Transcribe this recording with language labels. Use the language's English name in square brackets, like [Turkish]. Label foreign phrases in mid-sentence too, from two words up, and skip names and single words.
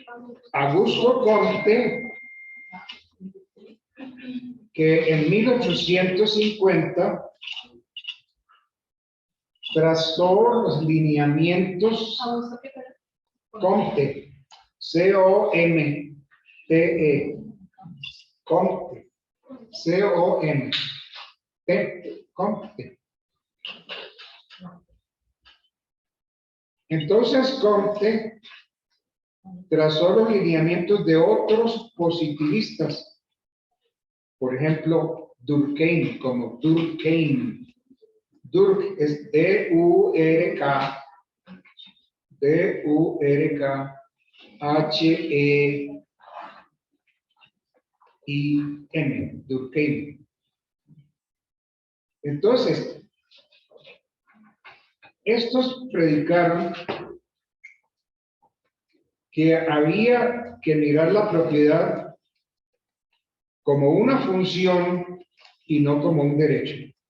[Spanish] Augusto Comte, que en 1850 trazó los lineamientos Comte, C-O-M-T-E, Comte, C-O-M-T, Comte. Entonces Comte trazó los lineamientos de otros positivistas, por ejemplo, Durkheim, como Durkheim. Durk es D-U-R-K, D-U-R-K-H-E-I-M, Durkheim. Entonces, estos predicaron que había que mirar la propiedad como una función y no como un derecho.